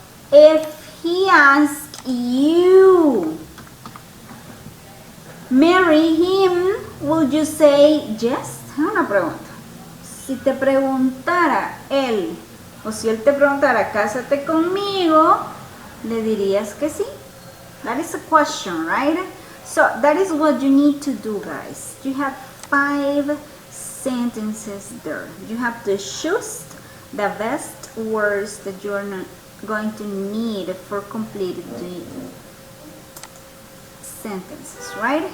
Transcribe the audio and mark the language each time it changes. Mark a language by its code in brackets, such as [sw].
[en] If he asks you, marry him, would you say yes? [es] Una pregunta. Si te preguntara él, o si él te preguntara, cásate conmigo, ¿Le dirías que sí? [en] That is a question, right? So that is what you need to do, guys. You have 5 sentences there. You have to choose the best words that you are not going to need for completing the sentences, right?